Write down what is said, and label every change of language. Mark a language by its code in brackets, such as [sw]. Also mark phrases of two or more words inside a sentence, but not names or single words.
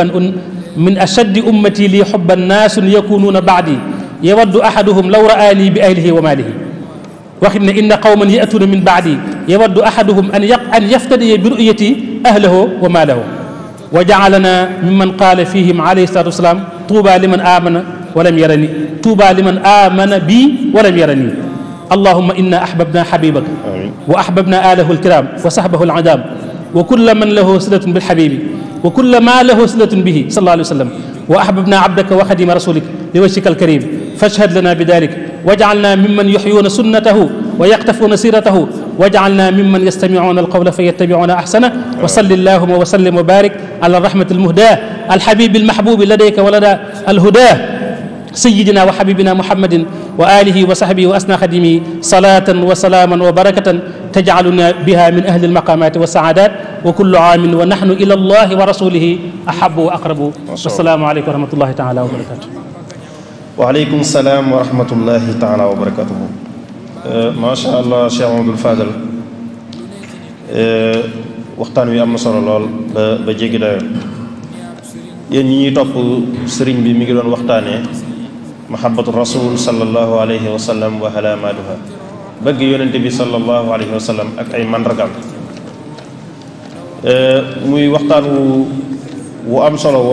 [ar] حبا ناس يكونون بعدي يود أحدهم لو رآني بأهله وماله [wo] waxit ne [ar] إن قوما يأتون من بعدي يود أحدهم أن يفتدي برؤيتي أهله وماله وجعلنا ممن قال فيهم عليه الصلاة والسلام طوبى لمن آمن ولم يرني طوبى لمن آمن بي ولم يرني اللهم إنا أحببنا حبيبك وأحببنا آله الكرام وصحبه العظام وكل من له صلة بالحبيب وكل ما له صلة به صلى الله عليه وسلم وأحببنا عبدك وخادم رسولك لوجهك الكريم فاشهد لنا بذلك واجعلنا ممن يحيون سنته و يقتفون سيرته واجعلنا ممن يستمعون القول فيتبعون أحسن وصل اللهم وسلم وبارك على رحمة المهدى الحبيب المحبوب لديك ولدى الهدى سيدنا وحبيبنا محمد وآله وصحبه وأسنى خادمه صلاة وسلاما وبركة تجعلنا بها من أهل المقامات والسعادات وكل آمين ونحن إلى الله ورسوله أحب وأقرب والسلام عليكم ورحمة الله تعالى وبركاته وعليكم السلام ورحمة الله تعالى وبركاته ما شاء الله [wo] Cheikh Mamadou Fadal waxtaan wi am na solo lool ba jéggi dayo yéen ñi ñuy topp sëriñ bi mi ngi doon waxtaanee [ar] محبة الرسول صلى الله عليه وسلم وعلاماتها [wo] bëgg yonente bi [ar] صلى الله عليه وسلم [wo] ak ay mandargam muy waxtaan wu am solo woo